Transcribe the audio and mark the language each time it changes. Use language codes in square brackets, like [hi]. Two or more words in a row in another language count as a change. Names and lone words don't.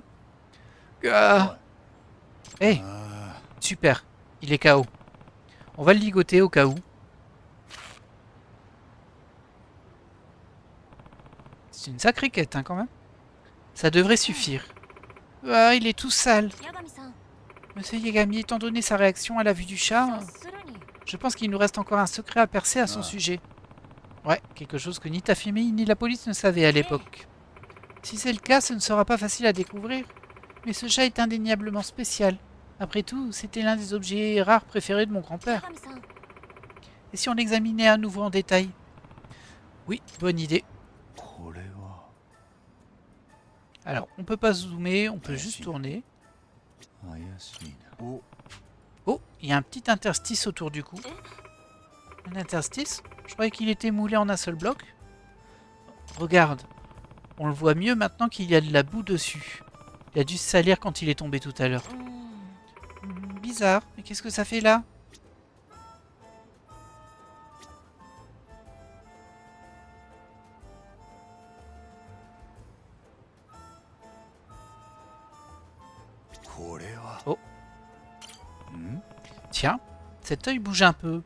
[fr] Ah. Hey, [ja] あ [fr] super. Il est KO. On va le ligoter au cas où. C'est une sacrée quête hein, quand même. Ça devrait suffire. Ah, il est tout sale. [ja] 八神さん [fr] Monsieur Yagami, étant donné sa réaction à la vue du chat, [ja] 察するに [fr] je pense qu'il nous reste encore un secret à percer à son Ah. sujet. Ouais, quelque chose que ni ta famille ni la police ne savaient à l'époque. Si c'est le cas, ce ne sera pas facile à découvrir. Mais ce chat est indéniablement spécial. Après tout, c'était l'un des objets rares préférés de mon [ja] 八 [fr] grand-père. [ja] 神さん [fr] Et si on l'examinait à nouveau en détail? Oui, bonne idée. [ja] これは [fr] Alors, on peut pas zoomer, on peut juste tourner. [ja] 怪しいな。お [fr] Oh, il y a un petit interstice autour du cou. Un interstice? Je croyais qu'il était moulé en un seul bloc. Regarde, on le voit mieux maintenant qu'il y a de la boue dessus. Il a dû se salir quand il est tombé tout à l'heure. うーん Bizarre, mais qu'est-ce que ça fait là? Oh. Tiens, cet œil bouge un peu.